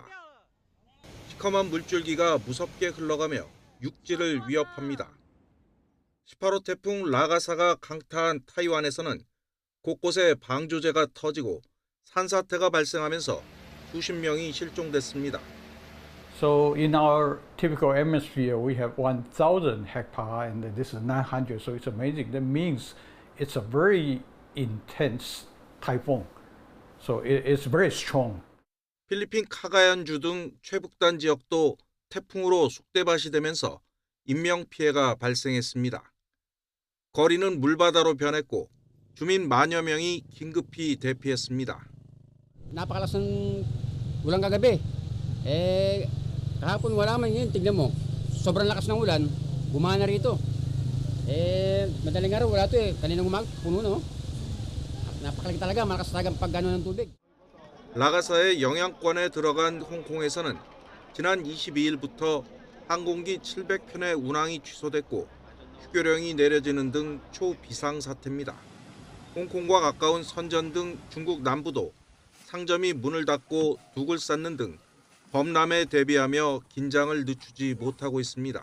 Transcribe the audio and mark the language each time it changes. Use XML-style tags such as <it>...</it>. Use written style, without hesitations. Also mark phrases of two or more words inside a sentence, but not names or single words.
<ko>시커먼 물줄기가 무섭게 흘러가며 육지를 위협합니다. 18호 태풍 라가사가 강타한 타이완에서는 곳곳에 방조제가 터지고 산사태가 발생하면서 수십 명이 실종됐습니다.</ko> <en>So in our typical atmosphere, we have 1,000 hectare, and this is 900. So it's amazing. That means it's a very intense typhoon. So it's very strong.</en> <ko>필리핀 카가얀주 등 최북단 지역도 태풍으로 쑥대밭이 되면서 인명피해가 발생했습니다. 거리는 물바다로 변했고 주민 만여 명이 긴급히 대피했습니다.</ko> <tl>Napakalakas ng ulang kagabi. Kahapon wala man yun, tignan mo. Sobrang lakas ng ulan, gumana rito. Madaling araw wala to Kaninang umaga, puno na. Napakalaki talaga, malakas talaga pag-gano ng tubig.</tl> <ko>라가사의 영향권에 들어간 홍콩에서는 지난 22일부터 항공기 700편의 운항이 취소됐고 휴교령이 내려지는 등 초비상 사태입니다. 홍콩과 가까운 선전 등 중국 남부도 상점이 문을 닫고 둑을 쌓는 등 범람에 대비하며 긴장을 늦추지 못하고 있습니다.</ko>